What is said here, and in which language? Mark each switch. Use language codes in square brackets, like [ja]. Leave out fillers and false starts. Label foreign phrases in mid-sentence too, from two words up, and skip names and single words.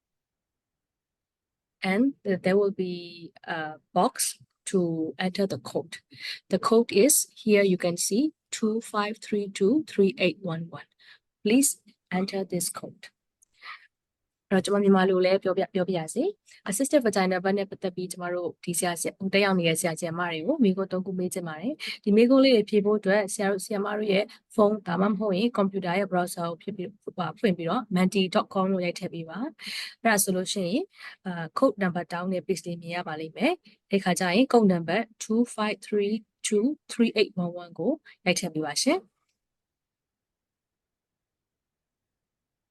[en] And there will be a box to enter the code. The code is here. You can see 25323811. Please enter this code. Assisted vaginal birth [my] နဲ့ပတ်သက်ပြီးကျမတို့ဒီဆရာတက်ရောက်နေတဲ့ဆရာမတွေကိုမိကို3ခုမေးချင်ပါတယ်ဒီမိကိုလေးတွေဖြေဖို့အတွက်ဆရာမတို့ရဲ့ဖုန်းဒါမှမဟုတ်ရင်ကွန်ပျူတာရဲ့ browser ကိုဖွင့်ပြီးတော့ menti.com လို့ရိုက်ထည့်ပေးပါအဲ့ဒါဆိုလို့ရှိရင် [en] code number [my] တောင်းတဲ့ page လေးမြင်ရပါလိမ့်မယ်အဲ့ခါကျရင် [en] code number [my] 25323811ကိုရိုက်ထည့်ပေးပါရှင်